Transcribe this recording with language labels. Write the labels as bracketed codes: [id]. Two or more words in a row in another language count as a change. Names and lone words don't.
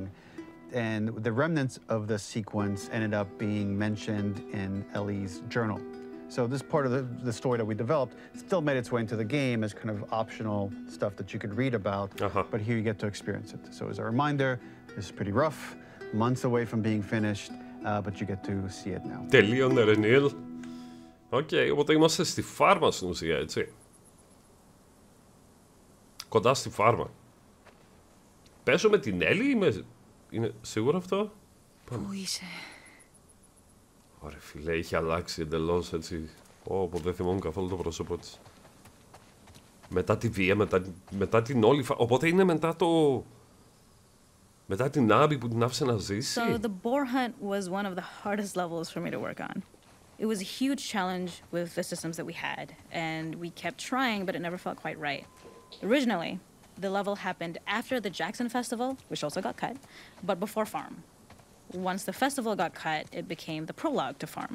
[en] And the remnants of the sequence ended up being mentioned in Ellie's journal. So this part of the story that we developed still made its way into the game as kind of optional stuff that you could read about, but here you get to experience it. So as a reminder, this is pretty rough, months away from being finished, but you get to see it now. [el] Τελείωνε ρε Νίλ. Οκ, οπότε είμαστε στη φάρμα στην ουσία, έτσι. Κοντά στη φάρμα. Παίζω με την Ellie, είναι σίγουρο αυτό? Πού είσαι? Ωραία φίλε, είχε αλλάξει εντελώς έτσι. Όπου δεν θυμόμουν καθόλου το πρόσωπο της. Μετά τη βία, μετά την όλη οπότε είναι μετά το... Μετά την Abby που την άφησε να ζήσει. [en] So the boar hunt was one of the hardest levels for me to work on. It was a huge challenge with the systems that we had, and we kept trying, but it never felt quite right. Originally, the level happened after the Jackson Festival, which also got cut, but before Farm. Once the festival got cut, it became the prologue to Farm.